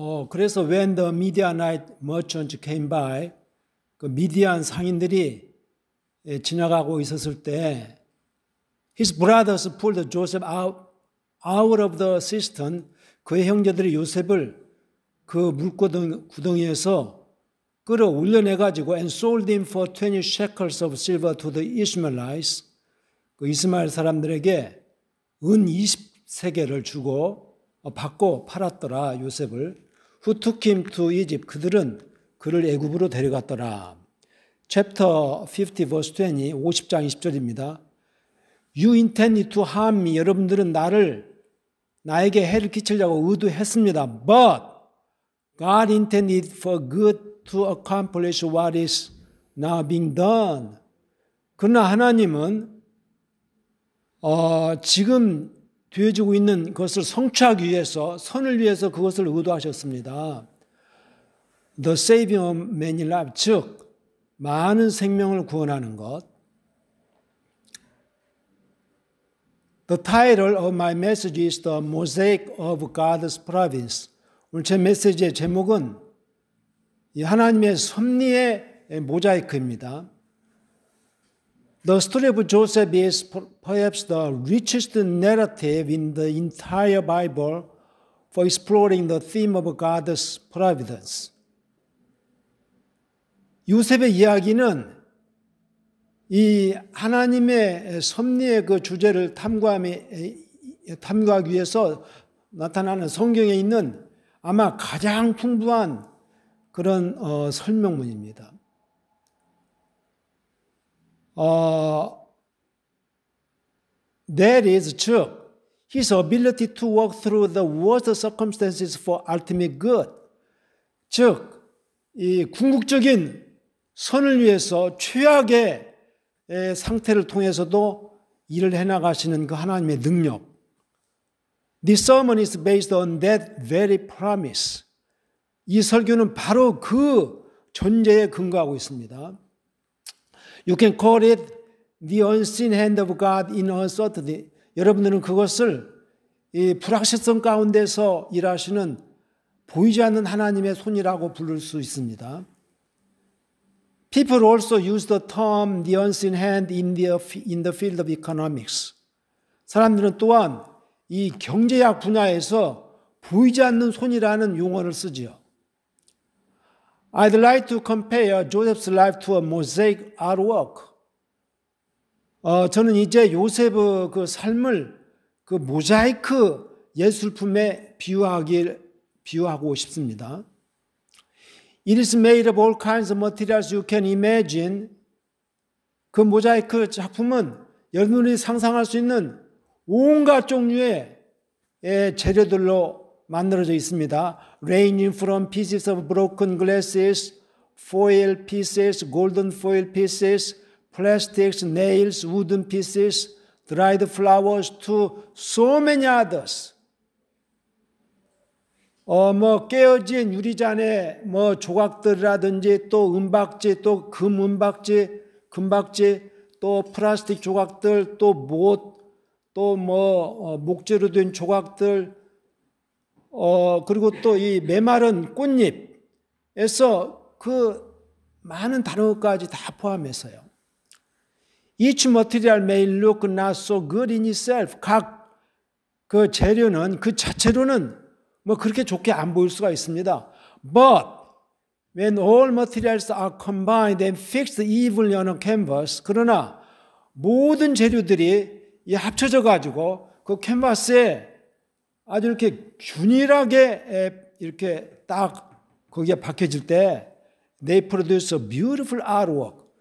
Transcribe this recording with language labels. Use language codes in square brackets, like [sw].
[ko] 그래서 [en] when the Midianite merchants came by, [ko] 그 미디안 상인들이 지나가고 있었을 때 [en] His brothers pulled Joseph out of the cistern. [ko] 그의 형제들이 요셉을 그 물구덩이에서 끌어올려내가지고 [en] and sold him for 20 shekels of silver to the Ishmaelites. [ko] 그 이스마엘 사람들에게 은 20세겔을 주고 받고 팔았더라 요셉을. [en] Who took him to Egypt. [ko] 그들은 그를 애굽으로 데려갔더라. [en] Chapter 50 verse 20 [ko] 50장 20절입니다. [en] You intended to harm me. [ko] 여러분들은 나에게 해를 끼치려고 의도했습니다. [en] But God intended for good to accomplish what is now being done. [ko] 그러나 하나님은 지금 되어지고 있는 것을 성취하기 위해서, 선을 위해서 그것을 의도하셨습니다. [en] The saving of many lives, [ko] 즉 많은 생명을 구원하는 것. [en] The title of my message is The Mosaic of God's Providence. [ko] 오늘 제 메시지의 제목은 하나님의 섭리의 모자이크입니다. [en] The story of Joseph is perhaps the richest narrative in the entire Bible for exploring the theme of God's providence. [ko] 요셉의 이야기는 이 하나님의 섭리의 그 주제를 탐구하기 위해서 나타나는 성경에 있는 아마 가장 풍부한 그런 설명문입니다. [en] That is, [ko] 즉, [en] his ability to walk through the worst circumstances for ultimate good. [ko] 즉, 이 궁극적인 선을 위해서 최악의 상태를 통해서도 일을 해나가시는 그 하나님의 능력. [en] This sermon is based on that very promise. [ko] 이 설교는 바로 그 전제에 근거하고 있습니다. [en] You can call it the unseen hand of God in uncertainty. [ko] 여러분들은 그것을 이 불확실성 가운데서 일하시는 보이지 않는 하나님의 손이라고 부를 수 있습니다. [en] People also use the term the unseen hand in the field of economics. [ko] 사람들은 또한 이 경제학 분야에서 보이지 않는 손이라는 용어를 쓰지요. [en] I'd like to compare Joseph's life to a mosaic artwork. [ko] 저는 이제 요셉의 그 삶을 그 모자이크 예술품에 비유하고 싶습니다. [en] It is made of all kinds of materials you can imagine. [ko] 그 모자이크 작품은 여러분이 상상할 수 있는 온갖 종류의 재료들로 만들어져 있습니다. [en] Ranging from pieces of broken glasses, foil pieces, golden foil pieces, plastics, nails, wooden pieces, dried flowers to so many others. [ko] 깨어진 유리잔의 조각들이라든지 또 은박지, 또 금박지, 또 플라스틱 조각들, 또 못, 또 목재로 된 조각들, 그리고 또 이 메마른 꽃잎에서 그 많은 단어까지 다 포함해서요. [en] Each material may look not so good in itself. [ko] 각 그 재료는 그 자체로는 그렇게 좋게 안 보일 수가 있습니다. [en] But when all materials are combined and fixed evenly on a canvas, [ko] 그러나 모든 재료들이 합쳐져 가지고 그 캔버스에 아주 이렇게 균일하게 이렇게 딱 거기에 박혀질 때 [en] they produce a beautiful artwork.